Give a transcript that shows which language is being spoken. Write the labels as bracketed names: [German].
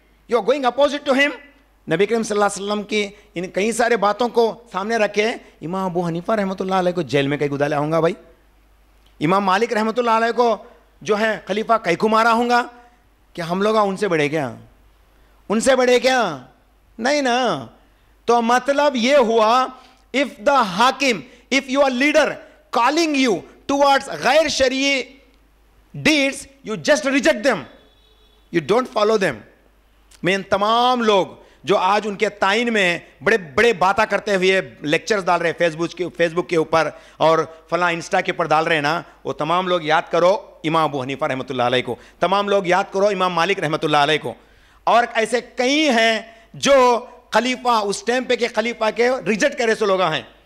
[English] you are going opposite to [Urdu] ہم. نبی کریم صلی اللہ علیہ وسلم کی ان کئی سارے باتوں کو سامنے رکھے امام ابو حنیفہ رحمۃ اللہ علیہ کو جیل میں کئی کو ڈالا ہوں گا بھائی, امام مالک رحمۃ اللہ علیہ کو جو ہے خلیفہ کئی کو مارا ہوں گا, کہ ہم لوگ ان سے بڑے کیا, ان سے بڑے کیا, نہیں نا. تو مطلب یہ ہوا, [English] if the حاکم, if your leader calling you towards [Urdu] غیر شرعی [English] deeds, you just reject them, you don't follow them. [Urdu] میں ان تمام لوگ جو آج ان کے تعین میں بڑے بڑے باتیں کرتے ہوئے لیکچرز ڈال رہے فیس بک کے اوپر اور فلاں انسٹا کے اوپر ڈال رہے ہیں نا, وہ تمام لوگ یاد کرو امام ابو حنیفہ رحمۃ اللہ علیہ کو, تمام لوگ یاد کرو امام مالک رحمۃ اللہ علیہ کو, اور ایسے کئی ہیں جو خلیفہ اس ٹائم پہ کے خلیفہ کے ریجیکٹ کرے سو لوگ ہیں.